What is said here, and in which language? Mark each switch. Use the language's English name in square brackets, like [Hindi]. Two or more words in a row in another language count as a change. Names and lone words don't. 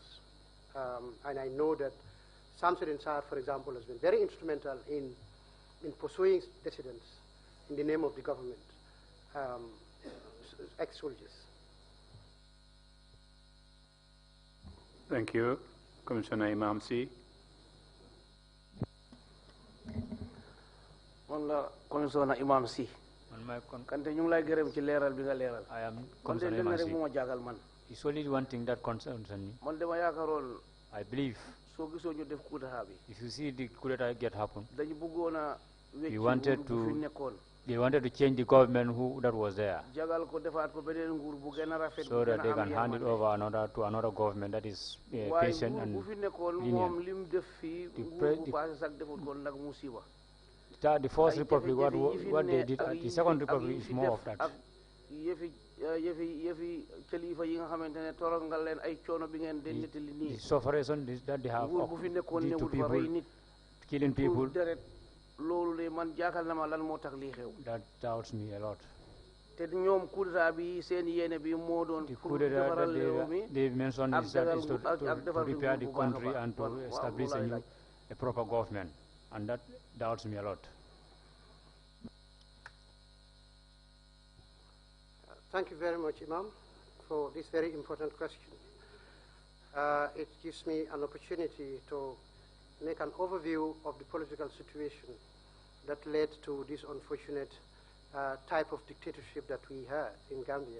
[English] And I know that Samsudin Sarr, for example, has been very instrumental in pursuing dissidents in the name of the government, ex-soldiers. Thank you. Commissioner Imam C. Commissioner Imam C. [Wolof] Kante ñu ngi lay gërëm ci leeral bi nga leeral. [English] I am [Wolof] kon de [English] Commissioner [Wolof] lenn [English] Imam [Wolof] rek [English] C. [Wolof] moo ma jaagal man. [English] It's only one thing that concerns me. [Wolof] Man dama yaakaaroon [English] I believe [Wolof] soo gisoo ñu def coup d'état bi. [English] if you see the coup d'etat get happen, [Wolof] dañu bëggoon a [English] we wanted [Wolof] nguur bu fi [English] to [Wolof] nekkoon. [English] they wanted to change the government that was there, [Wolof] jagal ko defaat ko beneen nguur bu gën a rafet. [English] so that they can hand it over to another government that is [Wolof] waaye [English] patient [Wolof] nguur [English] and [Wolof] bu fi nekkoon moom [English] lenient. [Wolof] lim def fii [English] The [Wolof] nguur [English] pre- [Wolof] bu [English] the- [Wolof] passé sax defut ko nag musiba. [English] The first [Wolof] Ay [English] republic, [Wolof] jafe-jafe yi fi [English] what they [Wolof] ne [English] did, [Wolof] ak [English] the [Wolof] yi [English] second [Wolof] fi- ak [English] republic [Wolof] yi [English] is [Wolof] fi [English] more [Wolof] def [English] of that. [Wolof] ak yëfi kilifa yi nga xamante ne toral nga leen ay coono bi ngeen di nettali [English] The [Wolof] nii. [English] sufferation that they have [Wolof] nguur bu fi nekkoon [English] due to [Wolof] newut fa rey [English] people [Wolof] nit. [English] killing [Wolof] pour [English] people, [Wolof] deret loolu de man jaaxal na ma lan moo tax lii xew. [English] that doubts me a lot. [Wolof] te ñoom coup d'état bi seen yéene bi moo doon [English] The [Wolof] pour [English] coup d'etat [Wolof] defaral [English] that [Wolof] réew mi [English] they mentioned [Wolof] ak [English] is that is [Wolof] defar [English] to [Wolof] ak defar [English] repair the [Wolof] bu baax a [English] country [Wolof] baax. [English] and to [Wolof] Waaw, [English] establish [Wolof] loolu [English] a [Wolof] laay laaj. [English] a proper government, and that doubts me a lot. Thank you very much, Imam, for this very important question. It gives me an opportunity to make an overview of the political situation that led to this unfortunate type of dictatorship that we had in Gambia.